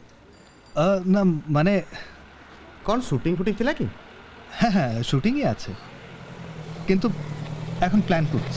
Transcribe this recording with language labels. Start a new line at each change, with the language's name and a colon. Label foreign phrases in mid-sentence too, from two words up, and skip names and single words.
Bangla: না মানে
Odia: କ'ଣ শুটিং ফুটিং ଥିଲା কি?
Bangla: হ্যাঁ হ্যাঁ, শুটিংই আছে, কিন্তু এখন প্ল্যান করছি।